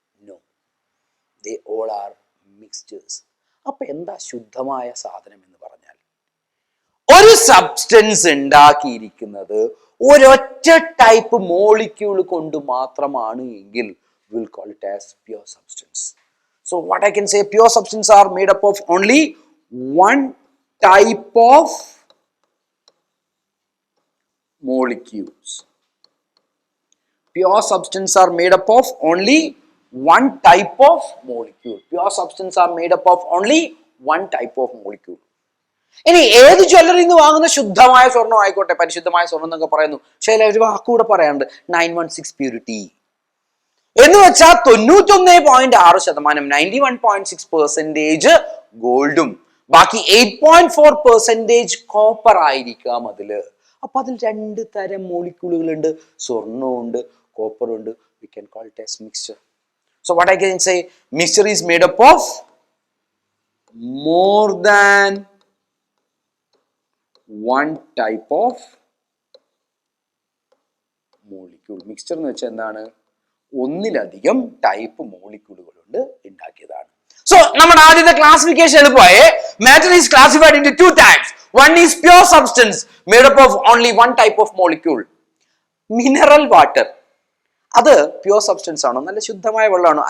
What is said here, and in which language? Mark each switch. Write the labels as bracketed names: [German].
[English] No, they all are mixtures. [Malayalam] അപ്പൊ എന്താ ശുദ്ധമായ സാധനം എന്ന് പറഞ്ഞാൽ, ഒരു സബ്സ്റ്റൻസ് ഉണ്ടാക്കിയിരിക്കുന്നത് ഒരൊറ്റ ടൈപ്പ് മോളിക്യൂൾ കൊണ്ട് മാത്രമാണ് എങ്കിൽ [English] we'll call it as pure substance. So what I can say, pure substance are made up of only one type of molecules. Pure substance are made up of only one type of molecule. Pure substance are made up of only one type of molecule. [Malayalam] ഇനി ഏത് ജ്വല്ലറിയിൽ നിന്ന് വാങ്ങുന്ന ശുദ്ധമായ സ്വർണ്ണം ആയിക്കോട്ടെ, പരിശുദ്ധമായ സ്വർണ്ണം എന്നൊക്കെ പറയുന്നു. പക്ഷേ ഒരു വാക്കുകൂടെ പറയാറുണ്ട്, 916 പ്യൂരിറ്റി എന്ന് വെച്ചാൽ 91.6%, 91.6% ഗോൾഡും ബാക്കി 8.4% കോപ്പർ ആയിരിക്കാം അതില്. അപ്പൊ അതിൽ രണ്ട് തരം മോളിക്യൂളുകൾ ഉണ്ട്, സ്വർണ്ണവും ഉണ്ട്, കോപ്പറും ഉണ്ട്. [English] We can call it as mixture. So what I can say, mixture is made up of more than one type of molecule. [Malayalam] Mixture എന്ന് വെച്ചാൽ എന്താണ്? ഒന്നിലധികം ടൈപ്പ് മോളിക്യൂളുകൾ കൊണ്ട് ഉണ്ടാക്കിയതാണ്. [English] so [Malayalam] നമ്മുടെ ആദ്യത്തെ ക്ലാസിഫിക്കേഷൻ എളുപ്പമായി. [English] Matter is classified into two types. One is pure substance made up of only one type of molecule. [Malayalam] Mineral water, അത് പ്യുവർ സബ്സ്റ്റൻസ് ആണോ? നല്ല ശുദ്ധമായ വെള്ളമാണോ?